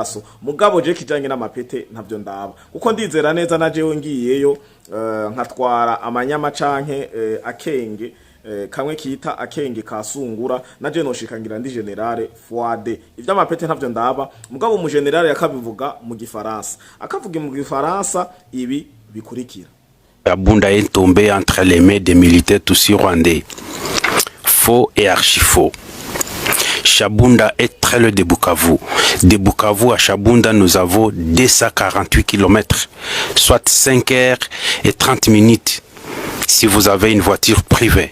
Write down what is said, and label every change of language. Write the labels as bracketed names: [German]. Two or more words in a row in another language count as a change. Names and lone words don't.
[Rundi] Mugabo je kijanye n'amapete ntavyo ndaba. kuko ndizera neza na jewe ngiyeyo nkatwara amanyama canke akenge kamwe kita akenge kasungura naje noshikangira ndi generale Fuade ivyo amapete ntavyo ndaba mugabo mu generale yakabivuga mu gifaransa akavuga mu gifaransa ibi bikurikira. [French] Chabunda est tombé entre les mains des militaires tutsi rwandais. Faux et archi-faux. Chabunda est très loin de Bukavu. De Bukavu à Chabunda, nous avons 248 km, soit 5 heures et 30 minutes si vous avez une voiture privée.